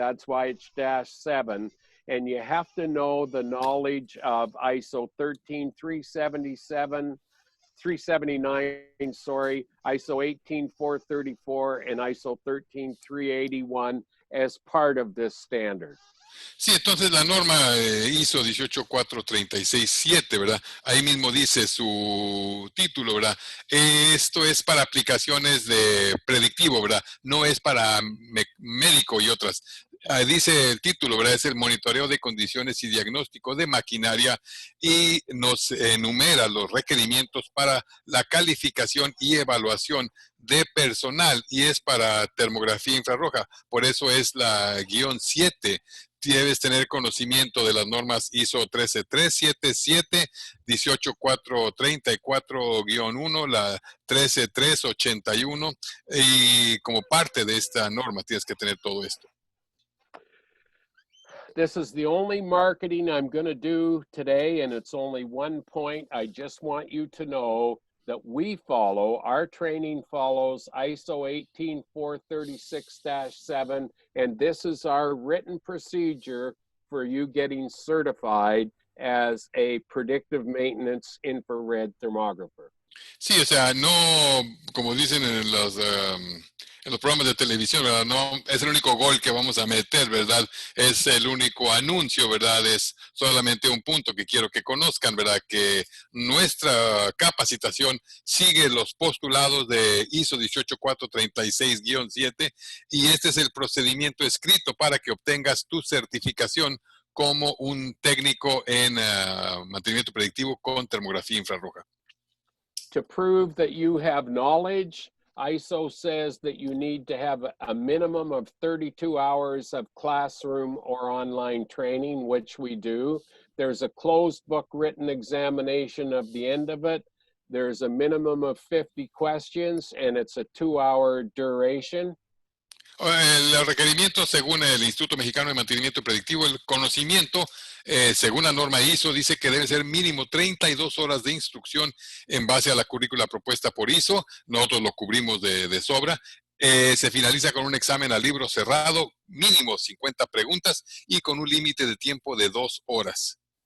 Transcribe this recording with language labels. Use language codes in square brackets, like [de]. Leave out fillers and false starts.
[en] That's why it's -7. And you have to know the knowledge of ISO 13377, 379, sorry, ISO 18434, and ISO 13381 as part of this standard. [es] Sí, entonces la norma ISO 18436-7, ¿verdad? Ahí mismo dice su título, ¿verdad? Esto es para aplicaciones de predictivo, ¿verdad? No es para médico y otras. Dice el título, ¿verdad? Es el monitoreo de condiciones y diagnóstico de maquinaria, y nos enumera los requerimientos para la calificación y evaluación de personal, y es para termografía infrarroja. Por eso es la -7. Debes tener conocimiento de las normas ISO 13377, 18434-1, la 13381, y como parte de esta norma tienes que tener todo esto. [en] This is the only marketing I'm going to do today, and it's only one point. I just want you to know that our training follows ISO 18436-7, and this is our written procedure for you getting certified as a predictive maintenance infrared thermographer. [es] Sí, o sea, no, como dicen en los programas de televisión, ¿verdad? No es el único gol que vamos a meter, ¿verdad? Es el único anuncio, ¿verdad? Es solamente un punto que quiero que conozcan, ¿verdad? Que nuestra capacitación sigue los postulados de ISO 18436-7, y este es el procedimiento escrito para que obtengas tu certificación como un técnico en mantenimiento predictivo con termografía infrarroja. [en] To prove that you have knowledge, ISO says that you need to have a minimum of 32 hours of classroom or online training, which we do. There's a closed book written examination of the end of it. There's a minimum of 50 questions, and it's a 2-hour duration. [es] El requerimiento, según el Instituto Mexicano de Mantenimiento Predictivo, el conocimiento, según la norma ISO, dice que debe ser mínimo 32 horas de instrucción en base a la currícula propuesta por ISO. Nosotros lo cubrimos de sobra. Se finaliza con un examen a libro cerrado, mínimo 50 preguntas y con un límite de tiempo de 2 horas.